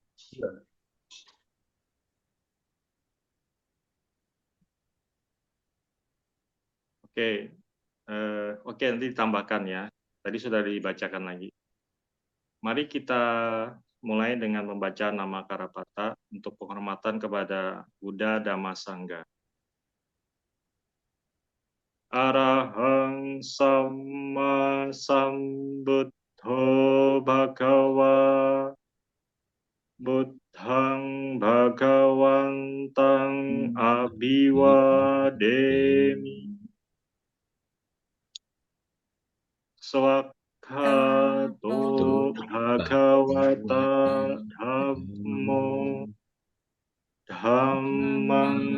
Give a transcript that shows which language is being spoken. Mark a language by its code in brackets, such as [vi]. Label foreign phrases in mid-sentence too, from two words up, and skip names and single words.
[id] Oke, nanti ditambahkan ya. Tadi sudah dibacakan lagi. Mari kita mulai dengan membaca nama Karapata untuk penghormatan kepada Buddha Dhamma Sangha. [pi] Arahang Samma Sambuddho Bhagava Buddhang Bhagawantang Abhiwademi Swakhato Bhagavata Dhammo Dhammang